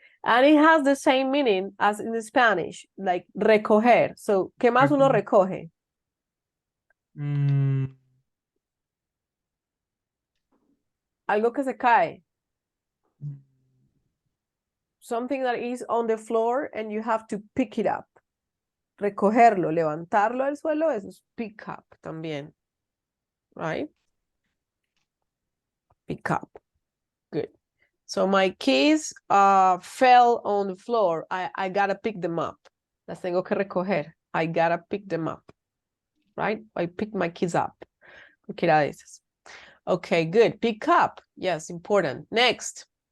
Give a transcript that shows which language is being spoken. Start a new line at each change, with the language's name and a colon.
English: And it has the same meaning as in Spanish, like recoger.
Spanish: So, ¿qué más uno recoge? Algo que se cae.
English: Something that is on the floor and you have to pick it up.
Spanish: Recogerlo, levantarlo del suelo, eso es pick up también.
English: Right? Pick up. Good. So my keys fell on the floor. I gotta pick them up.
Spanish: Las tengo que recoger.
English: I gotta pick them up. Right? I pick my keys up.
Spanish: Cualquiera de esas.
English: Okay, good. Pick up. Yes, important. Next.